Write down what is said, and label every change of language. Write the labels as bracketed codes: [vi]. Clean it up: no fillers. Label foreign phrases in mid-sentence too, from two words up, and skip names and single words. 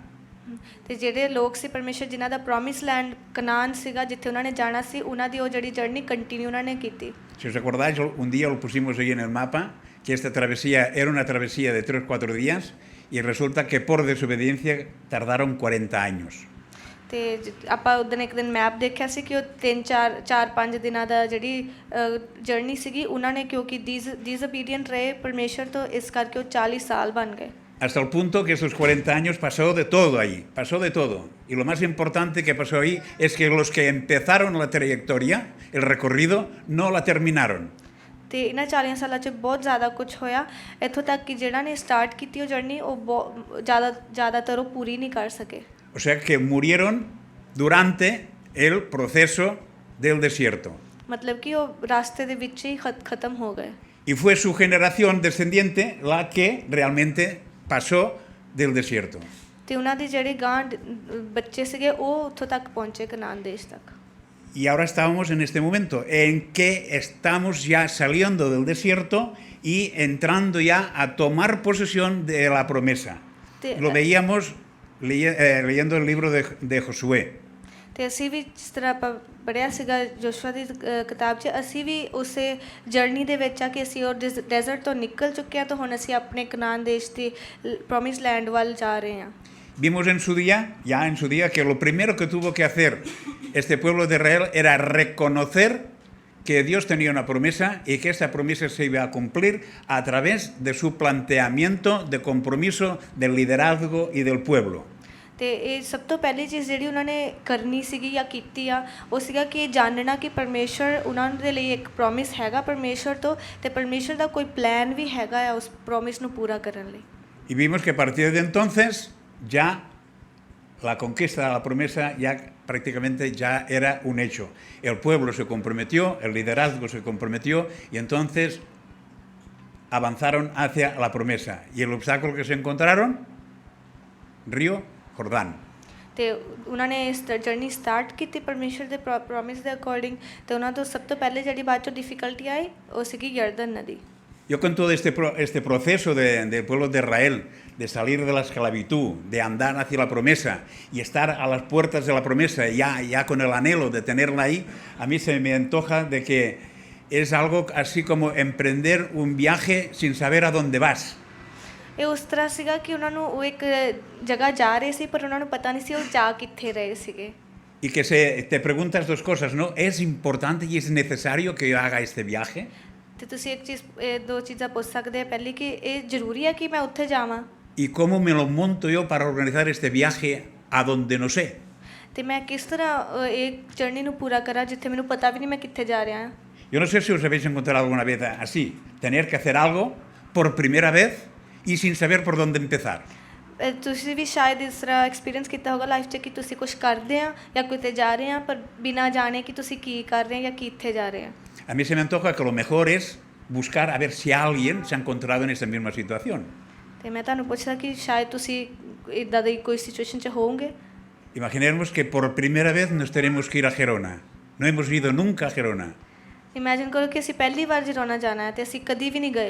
[pa] ਤੇ ਜਿਹੜੇ ਲੋਕ ਸੀ ਪਰਮੇਸ਼ਰ ਜਿਨ੍ਹਾਂ ਦਾ [en] promise land [pa] ਕਨਾਨ ਸੀਗਾ ਜਿੱਥੇ ਉਹਨਾਂ ਨੇ ਜਾਣਾ ਸੀ ਉਹਨਾਂ ਦੀ ਉਹ ਜਿਹੜੀ [en] journey continue [pa] ਉਹਨਾਂ ਨੇ ਕੀਤੀ [es] Si os acordáis, un día lo pusimos ahí en el mapa, que esta travesía era una travesía de 3 o 4 días y resulta que por desobediencia tardaron 40 años. [pa] ਤੇ ਆਪਾਂ ਉਦੋਂ ਇੱਕ ਦਿਨ ਮੈਪ ਦੇਖਿਆ ਸੀ ਕਿ ਉਹ 3-4-5 ਦਿਨਾਂ ਦਾ ਜਿਹੜੀ ਜਰਨੀ ਸੀਗੀ ਉਹਨਾਂ ਨੇ ਕਿਉਂਕਿ ਡਿਸਓਬੀਡੀਐਂਟ ਰਹੇ ਪਰਮੇਸ਼ਰ ਤੋਂ ਇਸ ਕਰਕੇ ਉਹ 40 ਸਾਲ ਬਣ ਗਏ [es] Hasta el punto que estos 40 años pasó de todo ahí, pasó de todo. Y lo más importante que pasó ahí es que los que empezaron la trayectoria, el recorrido, no la terminaron. [pa] ਤੇ ਇਹਨਾਂ 40 ਸਾਲਾਂ 'ਚ ਬਹੁਤ ਜ਼ਿਆਦਾ ਕੁਝ ਹੋਇਆ ਇੱਥੋਂ ਤੱਕ ਕਿ ਜਿਹੜਾ ਨੇ ਸਟਾਰਟ ਕੀਤੀ ਉਹ ਜਰਨੀ ਉਹ ਬਹੁਤ ਜ਼ਿਆਦਾਤਰ ਉਹ ਪੂਰੀ ਨਹੀਂ ਕਰ ਸਕੇ [es] O sea que murieron durante el proceso del desierto. [pa] ਮਤਲਬ ਕਿ ਉਹ ਰਾਸਤੇ ਦੇ ਵਿੱਚ ਹੀ ਖਤਮ ਹੋ ਗਏ [es] Y fue su generación descendiente la que realmente pasó del desierto. [pa] ਤੇ ਉਹਨਾਂ ਦੇ ਜਿਹੜੇ ਗਾਂ ਬੱਚੇ ਸੀਗੇ ਉਹ ਉੱਥੋਂ ਤੱਕ ਪਹੁੰਚੇ ਕਨਾਨ ਦੇਸ਼ ਤੱਕ [es] Y ahora estábamos en este momento en que estamos ya saliendo del desierto y entrando ya a tomar posesión de la promesa. Lo veíamos leyendo el libro de Josué. [pa] ਤੇ ਅਸੀਂ ਵੀ ਜਿਸ ਤਰ੍ਹਾਂ ਆਪਾਂ ਪੜ੍ਹਿਆ ਸੀਗਾ ਯੋਸ਼ੂਆ ਦੀ ਕਿਤਾਬ 'ਚ ਅਸੀਂ ਵੀ ਉਸੇ ਜਰਨੀ ਦੇ ਵਿੱਚ ਆ ਕਿ ਅਸੀਂ ਉਹ ਡੈਜ਼ਰਟ ਤੋਂ ਨਿਕਲ ਚੁੱਕੇ ਹਾਂ ਤਾਂ ਹੁਣ ਅਸੀਂ ਆਪਣੇ ਕਨਾਨ ਦੇਸ਼ ਦੀ [en] promise land [pa] ਵੱਲ ਜਾ ਰਹੇ ਹਾਂ [es] Vimos en su día, ya en su día, que lo primero que tuvo que hacer este pueblo de Israel era reconocer que Dios tenía una promesa y que esa promesa se iba a cumplir a través de su planteamiento de compromiso del liderazgo y del pueblo. [pa] ਤੇ ਇਹ ਸਭ ਤੋਂ ਪਹਿਲੀ ਚੀਜ਼ ਜਿਹੜੀ ਉਹਨਾਂ ਨੇ ਕਰਨੀ ਸੀਗੀ ਜਾਂ ਕੀਤੀ ਆ ਉਹ ਸੀਗਾ ਕਿ ਜਾਣਨਾ ਕਿ ਪਰਮੇਸ਼ਰ ਉਹਨਾਂ ਦੇ ਲਈ ਇੱਕ ਪ੍ਰੋਮਿਸ ਹੈਗਾ ਪਰਮੇਸ਼ਰ ਤੋਂ ਤੇ ਪਰਮੇਸ਼ਰ ਦਾ ਕੋਈ ਪਲਾਨ ਵੀ ਹੈਗਾ ਆ ਉਸ ਪ੍ਰੋਮਿਸ ਨੂੰ ਪੂਰਾ ਕਰਨ ਲਈ [es] Y vimos que a partir de entonces ya la conquista de la promesa ya prácticamente ya era un hecho. El pueblo se comprometió, el liderazgo se comprometió y entonces avanzaron hacia la promesa. ¿Y el obstáculo que se encontraron? Río Jordán. [pa] ਤੇ ਉਹਨਾਂ ਨੇ ਇਸ [en] journey start [pa] ਕੀਤੀ ਪਰਮੇਸ਼ਰ ਦੇ ਪ੍ਰੋਮਿਸ ਦੇ ਅਕੋਰਡਿੰਗ ਤੇ ਉਹਨਾਂ ਤੋਂ ਸਭ ਤੋਂ ਪਹਿਲੇ ਜਿਹੜੀ ਬਾਅਦ ਚੋਂ ਡਿਫਿਕਲਟੀ ਆਈ ਉਹ ਸੀਗੀ ਯਰਦਨ ਨਦੀ [es] Yo con todo este proceso del pueblo de Israel, de salir de la esclavitud, de andar hacia la promesa y estar a las puertas de la promesa, ya con el anhelo de tenerla ahí, a mí se me antoja de que es algo así como emprender un viaje sin saber a dónde vas. [pa] ਇਹ ਉਸ ਤਰ੍ਹਾਂ ਸੀਗਾ ਕਿ ਉਹਨਾਂ ਨੂੰ ਉਹ ਇੱਕ ਜਗ੍ਹਾ ਜਾ ਰਹੇ ਸੀ ਪਰ ਉਹਨਾਂ ਨੂੰ ਪਤਾ ਨਹੀਂ ਸੀ ਉਹ ਜਾ ਕਿੱਥੇ ਰਹੇ ਸੀਗੇ [es] Y que te preguntas dos cosas, ¿no? ¿Es importante y es necesario que yo haga este viaje? [pa] ਤੇ ਤੁਸੀਂ ਇੱਕ ਚੀਜ਼ ਦੋ ਚੀਜ਼ਾਂ ਪੁੱਛ ਸਕਦੇ ਆ ਪਹਿਲੀ ਕਿ ਇਹ ਜ਼ਰੂਰੀ ਹੈ ਕਿ ਮੈਂ ਉੱਥੇ ਜਾਵਾਂ [es] ¿Y cómo me lo monto yo para organizar este viaje a donde no sé? [pa] ਤੇ ਮੈਂ ਕਿਸ ਤਰ੍ਹਾਂ ਇਹ ਜਰਨੀ ਨੂੰ ਪੂਰਾ ਕਰਾਂ ਜਿੱਥੇ ਮੈਨੂੰ ਪਤਾ ਵੀ ਨਹੀਂ ਮੈਂ ਕਿੱਥੇ ਜਾ ਰਿਹਾ ਹਾਂ [es] Yo no sé si os habéis encontrado alguna vez así, tener que hacer algo por primera vez y sin saber por dónde empezar. [pa] ਤੁਸੀਂ ਵੀ ਸ਼ਾਇਦ ਇਸ ਤਰ੍ਹਾਂ ਐਕਸਪੀਰੀਅੰਸ ਕੀਤਾ ਹੋਗਾ ਲਾਈਫ 'ਚ ਕਿ ਤੁਸੀਂ ਕੁਝ ਕਰਦੇ ਆ ਜਾਂ ਕਿਤੇ ਜਾ ਰਹੇ ਆ ਪਰ ਬਿਨਾਂ ਜਾਣੇ ਕਿ ਤੁਸੀਂ ਕੀ ਕਰ ਰਹੇ ਆ ਜਾਂ ਕਿੱਥੇ ਜਾ ਰਹੇ ਆ [es] A mí se me antoja que lo mejor es buscar a ver si alguien se ha encontrado en esta misma situación. [pa] ਤੇ ਮੈਂ ਤੁਹਾਨੂੰ ਪੁੱਛਦਾ ਕਿ ਸ਼ਾਇਦ ਤੁਸੀਂ ਇਦਾਂ ਦੀ ਕੋਈ ਸਿਚੁਏਸ਼ਨ 'ਚ ਹੋਵੋਗੇ [es] Imaginemos que por primera vez nos tenemos que ir a Gerona. No hemos ido nunca a Gerona. [pa] ਇਮੇਜਿਨ ਕਰੋ ਕਿ ਅਸੀਂ ਪਹਿਲੀ ਵਾਰ ਜਰੋਨਾ ਜਾਣਾ ਹੈ ਤੇ ਅਸੀਂ ਕਦੀ ਵੀ ਨਹੀਂ ਗਏ